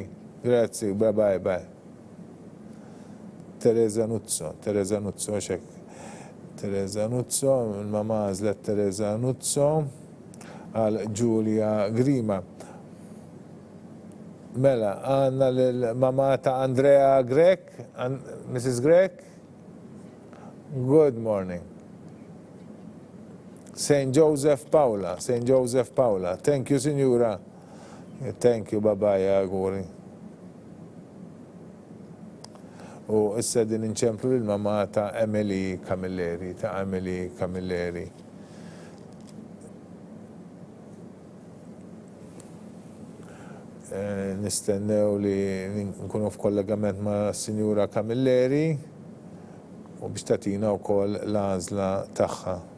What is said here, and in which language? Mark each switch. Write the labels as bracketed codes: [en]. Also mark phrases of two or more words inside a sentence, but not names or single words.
[mt] Grazzi, bye. Teresa Nuzzo, xek. Teresa Nuzzo, il-mamma għażlet Teresa Nuzzo għal Ġulja Grima. Mela, għanna l-mamma ta' Andrea Grek, Mrs. Grek. [en] Good morning. St. Joseph Paula. Thank you, Signora. Thank you, bye-bye, auguri. [mt] U issa din inċemplu l-mamma ta' Emily Camilleri, Nistennew li nkunu f'kollegament ma' Signora Camilleri u biex tatina wkoll l-għażla tagħha.